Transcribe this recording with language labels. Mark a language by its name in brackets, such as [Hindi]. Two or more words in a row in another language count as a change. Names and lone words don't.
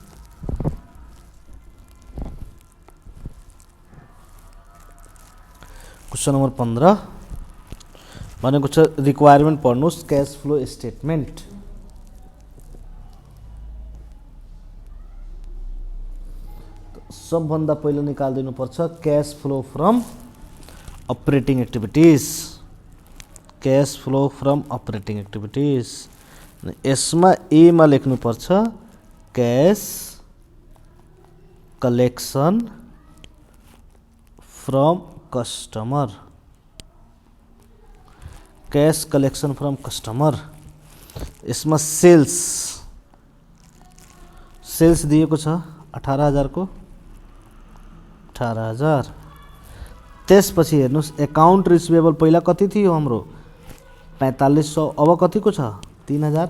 [English] question number [Nepali] 15 भनेको छ रिक्वायरमेन्ट पढ्नुस् [English] cash flow statement [Nepali] सबभन्दा पहिलो निकाल्दिनु पर्छ [English] cash flow from operating activities cash flow from operating activities [Nepali] यसमा ए मा लेख्नु पर्छ कैश [English] collection from customer cash collection from customer यसमा [Nepali] सेल्स दिएको छ 18,000 को 18,000 त्यसपछि हेर्नुस् [English] account receivable [Nepali] पहिला कति थियो हाम्रो 4500, अब कतिको छ 3000।